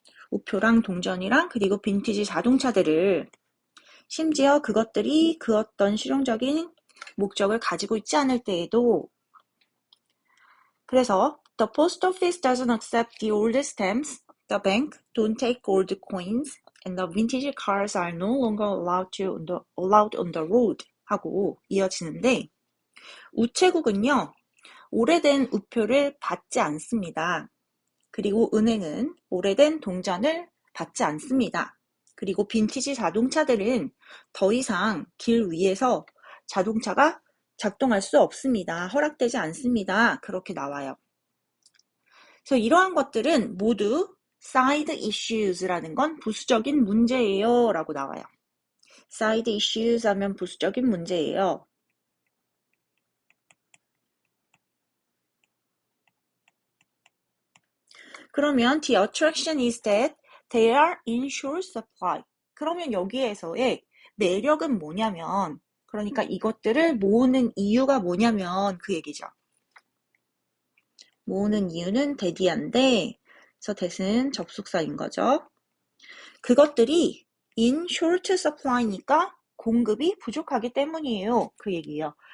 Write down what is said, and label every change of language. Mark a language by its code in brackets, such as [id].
[ko] 우표랑 동전이랑 그리고 빈티지 자동차들을 심지어 그것들이 그 어떤 실용적인 목적을 가지고 있지 않을 때에도 그래서 [en] The post office doesn't accept the old stamps, the bank don't take old coins, and the vintage cars are no longer allowed on the road [ko] 하고 이어지는데 우체국은요 오래된 우표를 받지 않습니다. 그리고 은행은 오래된 동전을 받지 않습니다. 그리고 빈티지 자동차들은 더 이상 길 위에서 자동차가 작동할 수 없습니다. 허락되지 않습니다. 그렇게 나와요. 그래서 이러한 것들은 모두 side issues라는 건 부수적인 문제예요 라고 나와요. side issues 하면 부수적인 문제예요. 그러면 [en] the attraction is that they are in short supply. [ko] 그러면 여기에서의 매력은 뭐냐면 그러니까 이것들을 모으는 이유가 뭐냐면 그 얘기죠. 모으는 이유는 대디한데 그래서 that은 접속사인 거죠. 그것들이 [en] in short supply [ko] 니까 공급이 부족하기 때문이에요. 그 얘기예요.